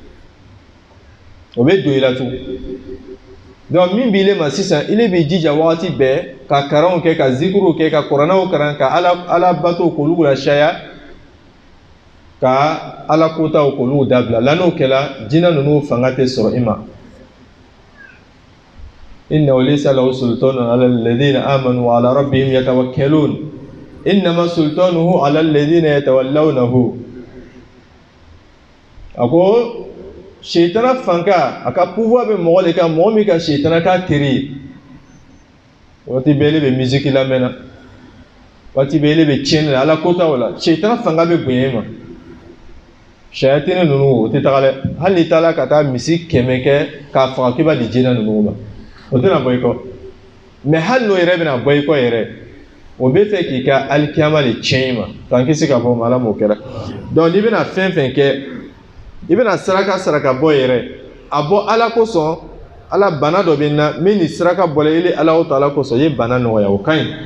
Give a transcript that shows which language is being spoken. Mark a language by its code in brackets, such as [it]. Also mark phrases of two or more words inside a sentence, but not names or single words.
[bm] o bɛ don i la tun donc min b'i le ma sisan i le b'i jija wagati bɛɛ ka karanw kɛ ka zikiriw kɛ ka kuranɛw karan ka ala batow k'olu la caya ka ala kotaw k'olu dabila la n'o kɛla jinɛ ninnu fanga tɛ sɔrɔ i ma [ar] إنه ليس له سلطان على الذين آمنوا وعلى ربهم يتوكلون إنما سلطانه على الذين يتولونه [bm] ako shaytana fanka aka pouvoir bɛ mɔgɔ de kan mɔgɔ min ka shaytana ka teri waati bɛɛ bɛ musique lamɛnna waati bɛɛ bɛ tiɲɛni la ala kotaw la shaytana fanga bɛ bonya i ma sayatini ninnu o tɛ taga dɛ hali n'i taara ka taa misi 100 kɛ k'a faga k'i b'a di jinɛ ninnu ma o tɛna bɔ i kɔ mais hali n'o yɛrɛ bɛna bɔ i kɔ yɛrɛ o bɛ fɛ k'i ka alikiyama de tiɲɛ i ma k'an kisi ka bɔ ma ala m'o kɛra donc n'i bɛna fɛn fɛn kɛ i bɛna saraka bɔ yɛrɛ a bɔ ala kosɔn ala bana dɔ bɛ n na min ni saraka bɔla i le ala Taala kosɔn i ye bana nɔgɔya o ka ɲi